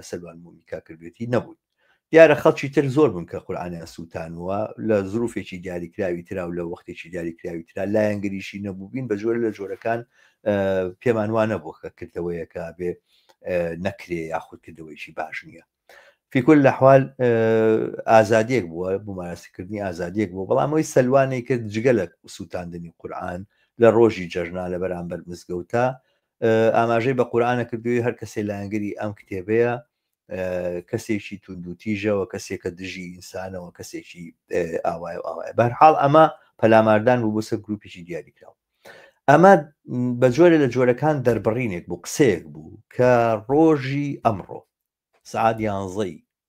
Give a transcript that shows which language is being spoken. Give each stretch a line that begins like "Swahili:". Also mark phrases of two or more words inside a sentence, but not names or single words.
Central Kurdish: سەلمان مۆمیکا کردوێتی نەبوون دیارە خەڵکی تر زۆر بوون کە قورئانیان سووتانوە لە زروفێکی دیاریکراوی ترا و لە وەختێکی دیاریکراوی ترا لایەنگریشی نەبووبین بە جۆرە لە جۆرەکان پێمان وانە بوو کە کردەوەیەکە بێ نەکرێ یاخود کردەوەیشی باش نییە
Arabic: في كل الأحوال
Central Kurdish: ئازادیەک بووە بوومارەسیکردنی ئازادیەک بوو بەڵام ئەوەی سەلوانەی کرد جگەلە سووتاندنی قورئان لە ڕۆژی جەژنا لە بەرامبەر مزگەوتە ئاماژەی بە قورئانە کردووی هەر کەسێ لایەنگری ئەم کتێبەیە کەسێکی توندوتیژەوە کەسێکە دژی ئینسانەوە کەسێکی ئاوایە و ئاوایە بەرحاڵ ئەمە پەلاماردان بوو بۆ سەر گروپێکی دیاریکراوە ئەمە بە جۆرە لە جۆرەکان دەربڕینێک بوو قسەیەک بوو کە ڕۆژی ئەمڕۆ سعات 11